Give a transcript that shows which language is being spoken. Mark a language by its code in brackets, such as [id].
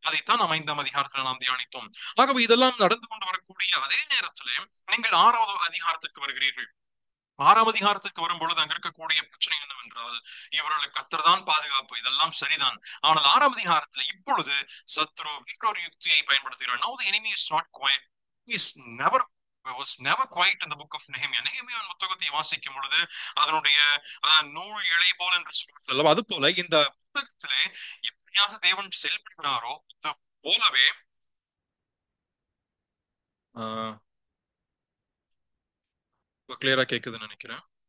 [ta] அதைத்தான் நாம் 5ஆம் அதிகாரத்தில் நாம் தியானித்தோம். ஆகவே இதெல்லாம் நடந்து கொண்டு வரக்கூடிய அதே நேரத்திலே நீங்கள் 6வது அதிகாரத்திற்கு வருகிறீர்கள். 6ஆம் அதிகாரத்துக்கு வரும்பொழுது அங்க இருக்கக்கூடிய பிரச்சனை என்னவென்றால், இவர்களுக்கு கர்த்தர் தான் பாதுகாப்பு, இதெல்லாம் சரிதான். ஆனால் 6ஆம் அதிகாரத்துல இப்பொழுது சத்ரு மற்றொரு யுக்தியை பயன்படுத்துகிறார். [en] Now the enemy is not quiet. He is never was never quiet in the book of Nehemiah. [ta] நெகேமியாவின் புத்தகத்தை வாசிக்கும் பொழுது அதனுடைய நூல் இழை போல என்று சொல்லலாம். அது போல இந்த புத்தகத்திலே எப்படியாக தேவன் செயல்படுகிறாரோ அது போலவே கிளியரா கேக்குதுன்னு நினைக்கிறேன்.